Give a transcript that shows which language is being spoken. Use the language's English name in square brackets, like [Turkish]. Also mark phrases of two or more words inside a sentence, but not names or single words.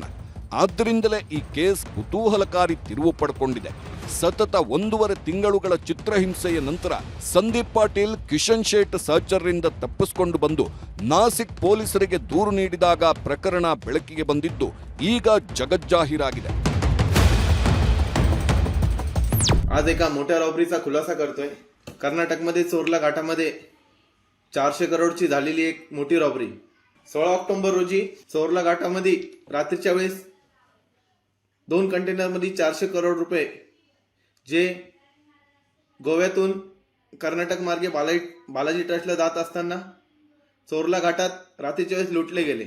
[Kannada] ಆದ್ದರಿಂದಲೇ ಈ ಕೇಸ್ ಕುತೂಹಲಕಾರಿ ತಿರುವು ಪಡ್ಕೊಂಡಿದೆ. ಸತತ 1.5 ತಿಂಗಳುಗಳ ಚಿತ್ರಹಿಂಸೆಯ ನಂತರ ಸಂದೀಪ್ ಪಾಟೀಲ್ ಕಿಶನ್ ಶೇಟ್ ಸಹಚರರಿಂದ ತಪ್ಪಿಸಿಕೊಂಡು ಬಂದು ನಾಸಿಕ್ ಪೊಲೀಸರಿಗೆ ದೂರು ನೀಡಿದಾಗ ಪ್ರಕರಣ ಬೆಳಕಿಗೆ ಬಂದಿದ್ದು ಈಗ जगज्जाहीराಗಿದೆ. [Marathi] आज एका मोठ्या रॉबरीचा खुलासा करतोय. कर्नाटकमध्ये चोरला घाटामध्ये 400 करोडची झालेली एक मोठी रॉबरी. 16 ऑक्टोबर रोजी चोरला घाटामध्ये रात्रीच्या वेळेस 2 कंटेनरमध्ये 400 करोड रुपये जे गोव्यातून कर्नाटक मार्गे बालाजी ट्रस्टला जात असताना चोरला घाटात रात्रीच्या वेळेस लुटले गेले.